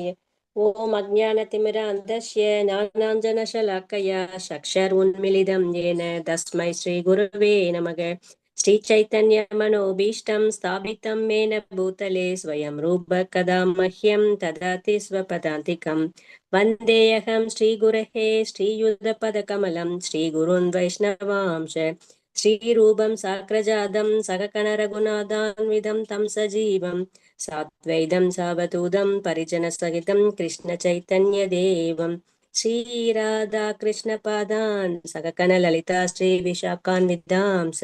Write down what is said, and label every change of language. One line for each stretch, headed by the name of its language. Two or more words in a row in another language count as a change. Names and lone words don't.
Sanskrit: ओम् अज्ञानतिमिरान्धस्य ज्ञानाञ्जनशलाकया चक्षुरुन्मीलितम् येन तस्मै श्री गुरवे नमः. श्री चैतन्य मनोऽभीष्टं स्थापितं येन भूतले स्वयं रूपः कदा मह्यं ददाति स्वपदान्तिकम्. वन्देऽहं श्रीगुरेः श्रीयुतपदकमलं श्रीगुरुन् वैष्णवांश श्रीरूपं साग्रजातं सहकणरघुनाथान्वितं तं सजीवं साद्वैतं सावधूतं परिजनसहितं कृष्णचैतन्यदेवं श्रीराधाकृष्णपादान् सहकणललिता श्रीविशाखान्वितांस।